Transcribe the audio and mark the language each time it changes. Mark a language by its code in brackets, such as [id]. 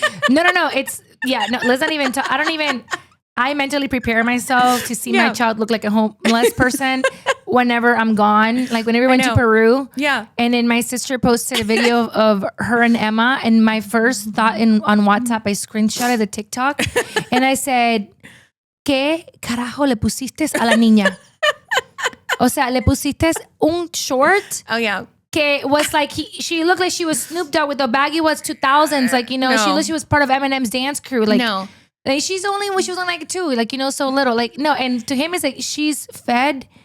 [en] No. It's let's not even. I don't even. I mentally prepare myself to see my child look like a homeless person whenever I'm gone. Like whenever we went to Peru. Yeah. And then my sister posted a video of her and Emma. And my first thought on WhatsApp, I screenshotted the TikTok. [es] And I said, ¿Qué carajo le pusiste a la niña? O sea, le pusiste un short. [en] Oh, yeah. Que was like, she looked like she was Snoop Dogg with the baggy was 2000s. Like, she looked like she was part of Eminem's dance crew. Like, no. Like she was only like 2, like, so little. Like, no, and to him it's like she's fed